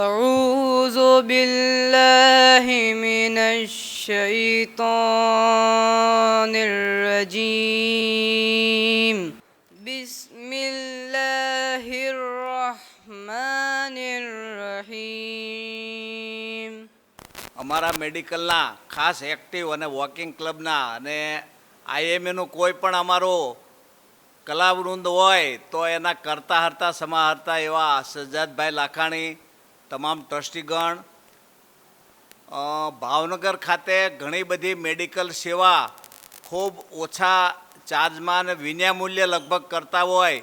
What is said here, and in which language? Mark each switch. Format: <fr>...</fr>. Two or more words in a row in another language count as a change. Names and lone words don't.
<ar>أعوذ بالله من الشيطان الرجيم بسم الله الرحمن الرحيم.</ar> <gu>અમારા મેડિકલના ખાસ એક્ટિવ અને</gu> <en>walking club</en> <gu>અને આઈએમએનું કોઈ પણ અમારો કલાવૃંદ હોય તો એના કરતા હરતા સમાહર્તા એવા સજ્જાદભાઈ લાખાણી, તમામ ટ્રસ્ટીગણ, ભાવનગર ખાતે ઘણી બધી મેડિકલ સેવા ખૂબ ઓછા ચાર્જમાં અને વિનામૂલ્ય લગભગ કરતા હોય</gu>